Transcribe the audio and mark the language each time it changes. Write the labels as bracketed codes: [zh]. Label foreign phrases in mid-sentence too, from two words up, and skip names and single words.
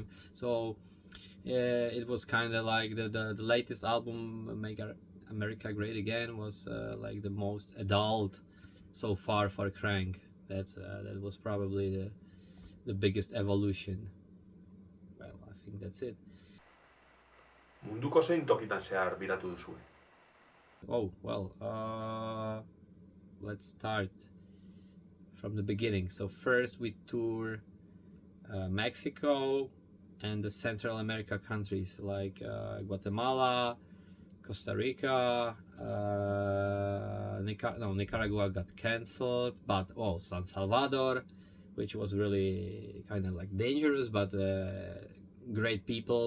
[en] So it was kind of like the latest album, Make America Great Again, was like the most adult so far for KRANG. That was probably the biggest evolution. Well, I think that's it. [eu] Munduko zein tokitan zehar biratu duzue? [en] Oh, well, let's start from the beginning. So first we tour Mexico and the Central America countries like Guatemala, Costa Rica, Nicaragua got cancelled, but San Salvador, which was really kind of like dangerous, but great people.